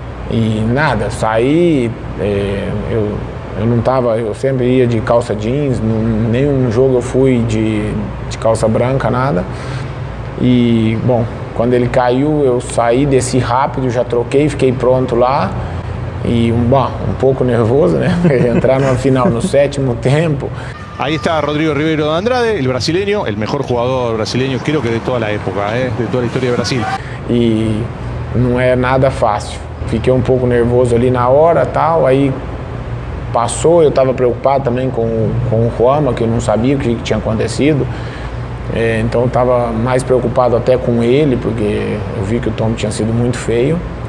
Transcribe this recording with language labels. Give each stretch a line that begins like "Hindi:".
Portuguese: E nada, saí, eu não tava, eu sempre ia de calça jeans, nenhum jogo eu fui de calça branca, nada. E, bom, quando ele caiu, eu saí, desci rápido, já troquei, fiquei pronto lá. E, um pouco nervoso, né? Entrar numa final no 7º tempo.
Spanish: Ahí está Rodrigo Ribeiro de Andrade, el brasileño, el mejor jugador brasileño, creo que de toda la época, de toda la historia de Brasil.
Portuguese: E não é nada fácil. Fiquei um pouco nervoso ali na hora, tal, aí passou, eu estava preocupado também com o Juama, que eu não sabia o que tinha acontecido. Então eu estava mais preocupado até com ele, porque eu vi que o tombo tinha sido muito feio.